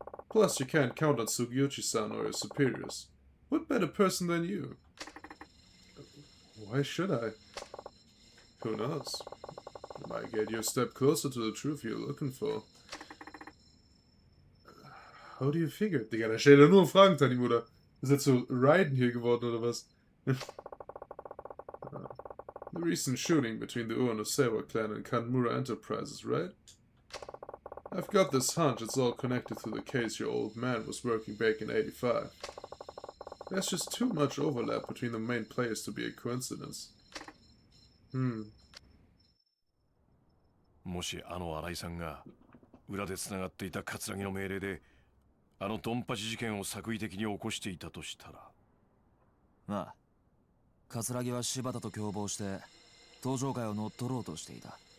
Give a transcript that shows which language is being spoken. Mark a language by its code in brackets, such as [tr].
[en] Plus, you can't count on Sugiuchi-san or your superiors. What better person than you? Why should I? Who knows? It might get you a step closer to the truth you're looking for. How do you figure? [de] Digga, da stellt er nur Fragen, Tanimura. Ist jetzt so Raiden hier geworden, oder was? [en] The recent shooting between the Ueno Seiwa clan and Kanmura Enterprises, right? I've got this hunch it's all connected to the case your old man was working back in '85. There's just too much overlap between the main players to be a coincidence. [ja] もし新井さんが裏でつながっていた葛城の命令でドンパチ事件を作為的に起こしていたとしたら。まあ、葛は柴田と共謀して登場会を乗っ取ろうとしていた。